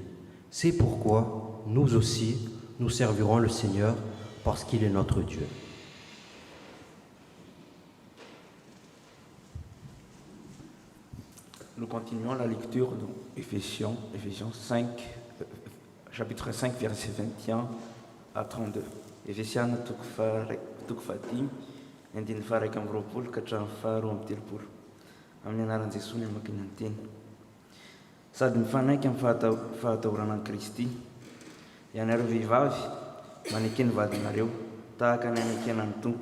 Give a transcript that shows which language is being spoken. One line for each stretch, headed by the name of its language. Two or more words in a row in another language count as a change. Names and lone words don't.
French: C'est pourquoi nous aussi, nous servirons le Seigneur parce qu'il est notre Dieu. Nous continuons la lecture de Éphésiens 5, chapitre 5, verset 21 à 32.
Malagasy: Éphésiens tukfatim, andiny faraiky amby roapolo ka hatramin'ny faharoa amby telopolo. Amin'ny anaran'i Jesosy ny amakiana ny teny. Sady mifanaiky amin'ny fahatahorana an'i Kristy. Ianareo vehivavy, manaiky ny vadinareo, tahaka ny anaikiana ny Tompo.